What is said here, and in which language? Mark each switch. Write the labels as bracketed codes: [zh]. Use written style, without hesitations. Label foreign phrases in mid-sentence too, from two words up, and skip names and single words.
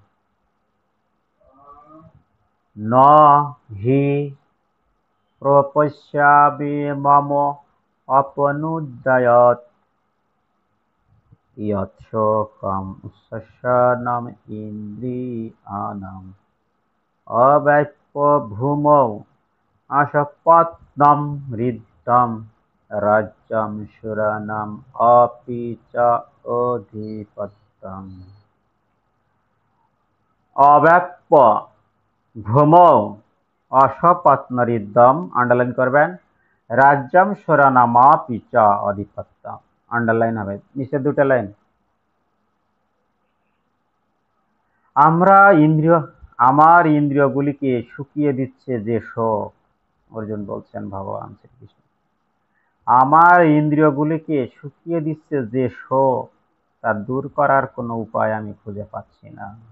[sa] न हि प्रपश्यामि मम अपनुद्यात् यत् शोकम् उच्चैः इन्द्रियाणाम् अव्यपभूमौ अशपत्नरिद्धं राज्यं शूराणाम् अपि च अधिपत्यम्। अव्यप ভূমৌ অসপত্নরিদ্যম, [bn] আন্ডারলাইন করবেন। [sa] রাজ্যম শরণামাপি চ অধিপত্যম, [bn] আন্ডারলাইন হবে নিচে দুটো লাইন। আমার ইন্দ্রিয়গুলিকে শুকিয়ে দিচ্ছে যে শোক, অর্জুন বলছেন ভগবান শ্রীকৃষ্ণ, আমার ইন্দ্রিয়গুলিকে শুকিয়ে দিচ্ছে যে শোক, তা দূর করার কোনো উপায় আমি খুঁজে পাচ্ছি না।